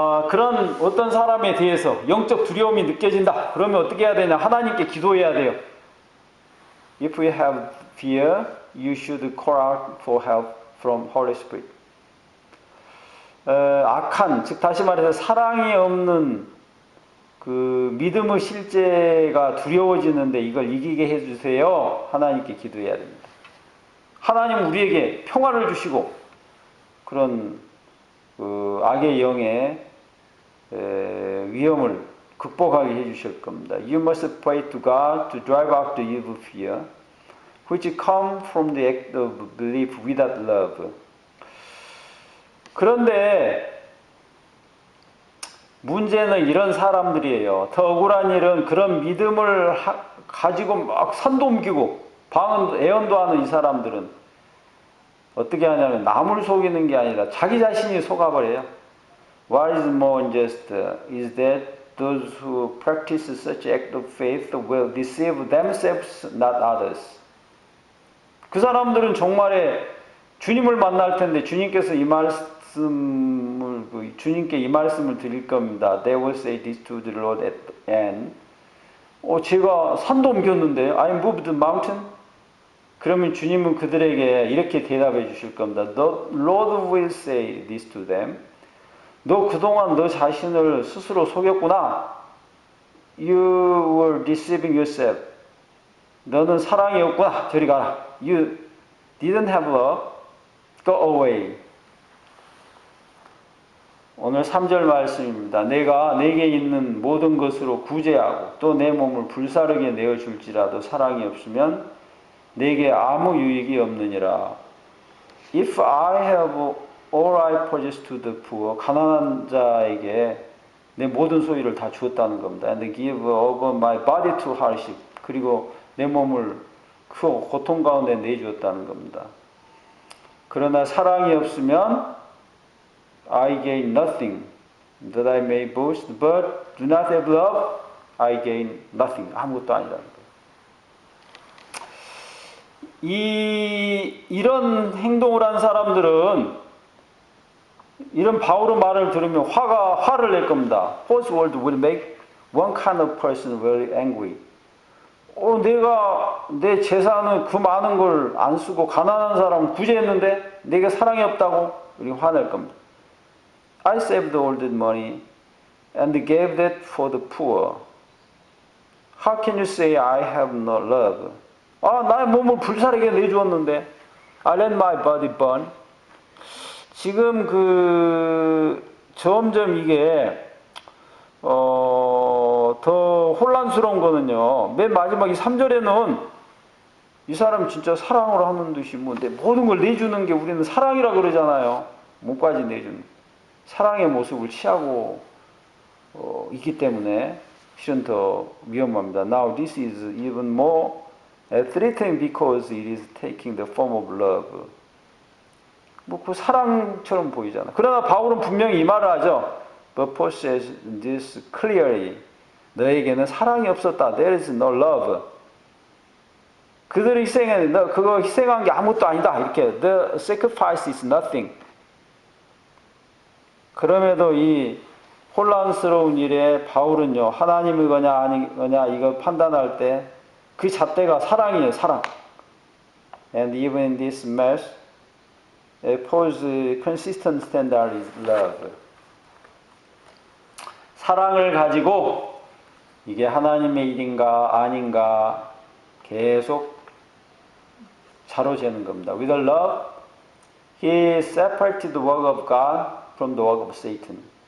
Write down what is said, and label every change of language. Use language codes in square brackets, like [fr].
[ko] 그런 어떤 사람에 대해서 영적 두려움이 느껴진다. 그러면 어떻게 해야 되냐? 하나님께 기도해야 돼요. [en] If you have fear, you should call out for help from Holy Spirit. [ko] 악한, 즉 다시 말해서 사랑이 없는 그 믿음의 실제가 두려워지는데 이걸 이기게 해주세요. 하나님께 기도해야 됩니다. 하나님 우리에게 평화를 주시고 그런 악의 영의 위험을 극복하게 해주실 겁니다. [en] You must pray to God to drive out the evil fear, which come from the act of belief without love. [ko] 그런데 문제는 이런 사람들이에요. 더 억울한 일은 그런 믿음을 가지고 막 산도 옮기고 애언도 하는 이 사람들은 어떻게 하냐면 남을 속이는 게 아니라 자기 자신이 속아버려요. [en] What is more unjust is that those who practice such act of faith will deceive themselves, not others. [ko] 그 사람들은 정말에 주님을 만날 텐데 주님께서 주님께 이 말씀을 드릴 겁니다. [en] They will say this to the Lord at the end. [ko] 제가 산도 옮겼는데 [en] I moved the mountain. [ko] 그러면 주님은 그들에게 이렇게 대답해 주실 겁니다. [en] The Lord will say this to them. [ko] 너 그동안 너 자신을 스스로 속였구나. [en] You were deceiving yourself. [ko] 너는 사랑이 없구나. 저리 가라. [en] You didn't have love. Go away. [ko] 오늘 3절 말씀입니다. 내가 내게 있는 모든 것으로 구제하고 또 내 몸을 불사르게 내어줄지라도 사랑이 없으면 내게 아무 유익이 없느니라. [en] If I have all I possess to the poor, [ko] 가난한 자에게 내 모든 소유를 다 주었다는 겁니다. [en] And give over my body to hardship. [ko] 그리고 내 몸을 그 고통 가운데 내주었다는 겁니다. 그러나 사랑이 없으면 [en] I gain nothing that I may boast, but do not have love, I gain nothing. [ko] 아무것도 아니라는 거예요. 이런 행동을 한 사람들은 이런 바울의 말을 들으면 화를 낼 겁니다. [en] False word will make one kind of person very angry. [ko] 내가 내 재산은 그 많은 걸 안 쓰고 가난한 사람을 구제했는데 내게 사랑이 없다고 우리 화낼 겁니다. [en] I saved all that money and gave that for the poor. How can you say I have no love? [ko] 나의 몸을 불사르게 내주었는데 [en] I let my body burn. [ko] 지금 점점 이게 더 혼란스러운 거는요. 맨 마지막 이 3절에는 이 사람 진짜 사랑을 하는 듯이 내 모든 걸 내주는 게 우리는 사랑이라 그러잖아요. 몸까지 내주는 사랑의 모습을 취하고 있기 때문에 실은 더 위험합니다. [en] Now this is even more threatening because it is taking the form of love. [ko] 그 사랑처럼 보이잖아. 그러나 바울은 분명히 이 말을 하죠. [en] But Paul says this clearly. [ko] 너에게는 사랑이 없었다. [en] There is no love. [ko] 그들이 희생했는데 그거 희생한 게 아무것도 아니다. 이렇게 [en] The sacrifice is nothing. [ko] 그럼에도 이 혼란스러운 일에 바울은요. 하나님을 거냐 아니거냐 이걸 판단할 때 그 잣대가 사랑이에요. 사랑. [en] And even in this mess, Paul's consistent standard is love. [ko] 사랑을 가지고 이게 하나님의 일인가 아닌가 계속 자로재는 겁니다. [en] With love, he separated the work of God from the work of Satan.